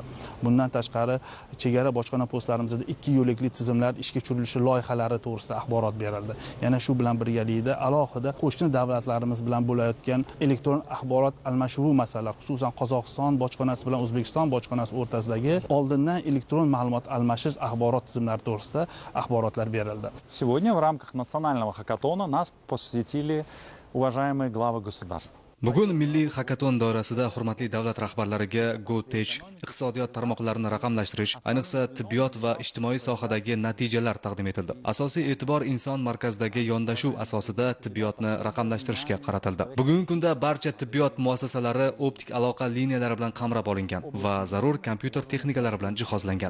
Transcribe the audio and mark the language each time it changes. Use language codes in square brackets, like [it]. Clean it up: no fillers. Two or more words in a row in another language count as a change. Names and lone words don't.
[uz] Bundan tashqari chegara bojxona postlarimizda 2 yo'lakli tizimlar ishga tushirilishi loyihalari to'g'risida axborot berildi. Yana shu bilan birgalikda alohida qo'shni davlatlarimiz bilan bo'layotgan elektron axborot almashuvi masalalari, xususan Qozog'iston bojxonasi bilan O'zbekiston bojxonasi o'rtasidagi oldindan elektron ma'lumot almashish axborot tizimlari to'g'risida axborotlar berildi. [ru] Сегодня в рамках национального хакатона нас посетили уважаемые главы государств. [uz] Bugun milliy hakaton doirasida hurmatli davlat rahbarlariga GoTech iqtisodiyot tarmoqlarini raqamlashtirish, ayniqsa tibbiyot va ijtimoiy sohadagi natijalar taqdim etildi. Asosiy e'tibor inson markazidagi yondashuv asosida tibbiyotni raqamlashtirishga qaratildi. Bugungi kunda barcha tibbiyot muassasalari optik aloqa liniyalari bilan qamrab olingan va zarur kompyuter texnikalari bilan jihozlangan.